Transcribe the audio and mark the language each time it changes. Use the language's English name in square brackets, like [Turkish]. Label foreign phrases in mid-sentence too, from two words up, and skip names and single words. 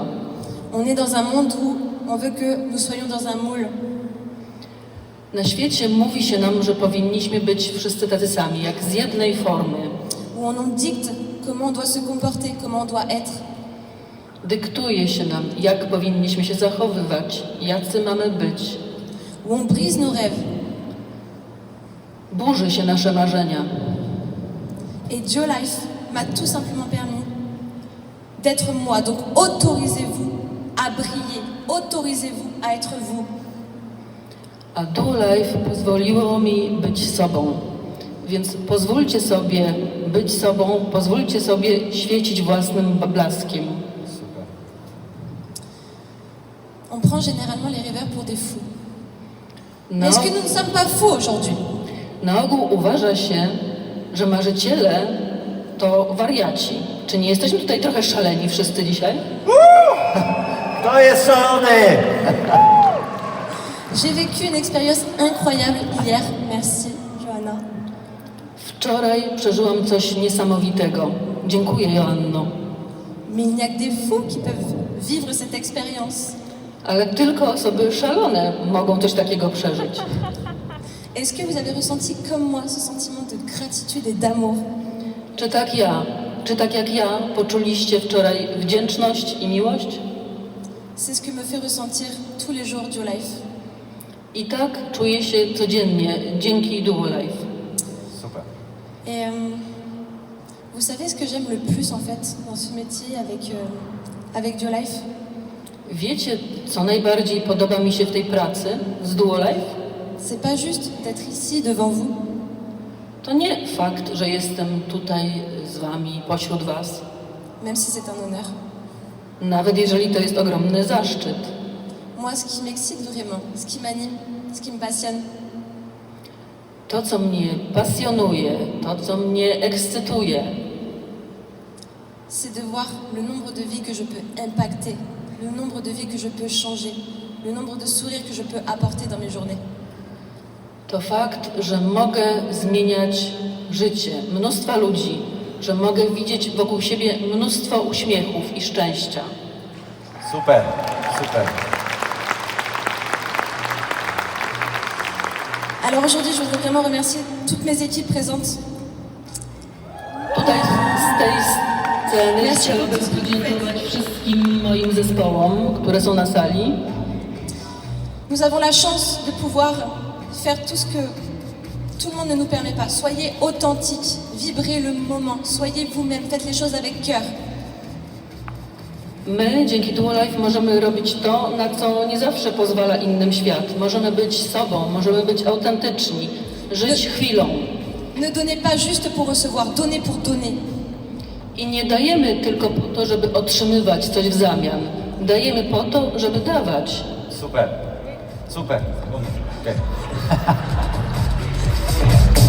[French] On est dans un monde où on veut que nous soyons dans un moule. [Polish] Na świecie mówi się nam, że powinniśmy być wszyscy tacy sami, jak z jednej formy. [French] Où on nous dicte comment on doit se comporter, comment on doit être. [Polish] Dyktuje się nam, jak powinniśmy się zachowywać, jacy mamy być. [French] Où on brise nos rêves. [Polish] Burzy się nasze marzenia. [French] Et Diolife m'a tout simplement permis d'être moi. Donc autorisez-vous à briller, autorisez-vous à être vous. [Polish] A Duolife pozwoliło mi być sobą. Więc pozwólcie sobie być sobą, pozwólcie sobie świecić własnym blaskiem. [French] Super. On prend généralement les rêveurs pour des fous. [Polish] Na, [French] Mais est-ce que nous ne sommes pas fous aujourd'hui? [Polish] na ogół uważa się, że marzyciele to wariaci. Czy nie jesteśmy tutaj trochę szaleni wszyscy dzisiaj? Kto jest szalony? [French] J'ai vécu une expérience incroyable hier. Merci, Johanna. [Polish] Wczoraj przeżyłam coś niesamowitego. Dziękuję, Joanno. [French] Mais il n'y a que des fous qui peuvent vivre cette expérience. [Polish] Ale tylko osoby szalone mogą coś takiego przeżyć. [French] Est-ce que vous avez ressenti comme moi ce sentiment de gratitude et d'amour? [Polish] Czy tak jak ja poczuliście wczoraj wdzięczność i miłość? [French] C'est ce que me fait ressentir tous les jours Duo Life. [Polish] I tak czuję się codziennie dzięki Duo Life. [French] Super. Et vous savez ce que j'aime le plus en fait dans ce métier avec Duo Life? [Polish] Wiecie, co najbardziej podoba mi się w tej pracy z Duo Life? [French] C'est pas juste d'être ici devant vous, [Polish] To nie fakt, że jestem tutaj z wami, pośród was. [French] même si c'est un honneur. [Polish] Nawet jeżeli to jest ogromny zaszczyt. [French] Moi, ce qui m'excite vraiment, ce qui m'anime, ce qui me passionne, [Polish] To, co mnie pasjonuje, to, co mnie ekscytuje, [French] c'est de voir le nombre de vies que je peux impacter, le nombre de vies que je peux changer, le nombre de sourires que je peux apporter dans mes journées. [Polish] to fakt, że mogę zmieniać życie mnóstwa ludzi, że mogę widzieć wokół siebie mnóstwo uśmiechów i szczęścia. [French] Super, super. Alors aujourd'hui, je voudrais vraiment remercier toutes mes équipes présentes. [Polish] Tutaj z tej sceny chciałabym podziękować wszystkim moim zespołom, które są na sali. [French] Nous avons la chance de pouvoir faire tout ce que tout le monde ne nous permet pas. Soyez authentiques, vibrez le moment, soyez vous-même, faites les choses avec cœur. [Polish] My dzięki Duo Life możemy robić to, na co nie zawsze pozwala innym świat. Możemy być sobą, możemy być autentyczni, żyć chwilą. [French] Ne donnez pas juste pour recevoir, donnez pour donner. [Polish] I nie dajemy tylko po to, żeby otrzymywać coś w zamian. Dajemy po to, żeby dawać. [French] Super. Super. [Polish] Okej.